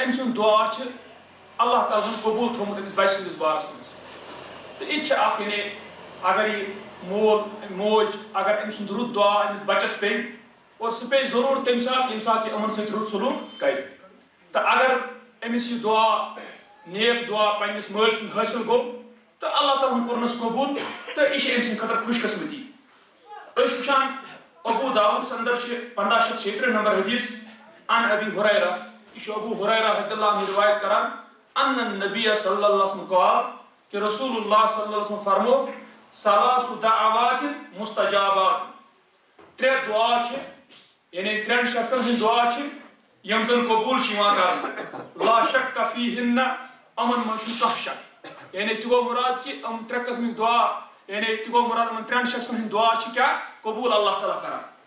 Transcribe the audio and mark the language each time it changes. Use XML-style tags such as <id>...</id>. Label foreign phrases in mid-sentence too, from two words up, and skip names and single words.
<ks>أمۍ سُنٛد دعا چھِ اللہ تعالیٰ ہن قبوٗل تھوٚومُت أمِس بچہِ سٕنٛدِس بارس منٛز تہٕ یہِ تہِ چھِ اکھ یعنی اگر یہِ مول موج اگر أمۍ سُنٛد رُت دعا أمِس بچس پیٚیہِ اور سُہ پیٚیہِ ضروٗر تمہِ ساتہٕ ییٚمہِ ساتہٕ یہِ یِمن سۭتۍ رُت سلوٗک کرِ تہٕ اگر أمِس یہِ دعا نیک دعا پننِس مٲلۍ سُنٛد حٲصِل گوٚو تہٕ اللہ تعالیٰ ہن کوٚرنس قبوٗل تہٕ یہِ چھِ أمۍ سٕنٛدِ خٲطرٕ خوش قسمتی. أسۍ وٕچھان ابوٗ داوٗدس اندر چھِ 1536 نمبر حدیث</ks> <ar>عن ابی ہریرہ</ar> <ks>یہ چھُ ابوٗ ہریرہ</ks> <ar>رضی اللہ عنہ</ar> <ks>روایت کران</ks> <ar>ان النبی صلی اللہ علیہ وسلم قال</ar> <ks>کہ رسول اللہ</ks> <ar>صلی اللہ علیہ وسلم</ar> <ks>فرمو</ks> <ar>ثلاث دعوات مستجابات</ar> <ks>ترٛےٚ دعا چھِ یعنی ترٛٮ۪ن شخصن ہٕنٛدۍ دعا چھِ یِم زن قبوٗل چھِ یِوان کرنہٕ</ks> <ar>لا شک فیہن</ar> <ks>یِمن منٛز چھُنہٕ کانٛہہ شک یعنی تہِ گوٚو مُراد کہ یِم ترٛےٚ قٕسمٕکۍ دعا یعنی تہِ گوٚو مُراد یِمن ترٛٮ۪ن شخصن ہٕنٛدۍ دعا چھِ کیٛاہ قبوٗل اللہ تعالیٰ کران.</ks>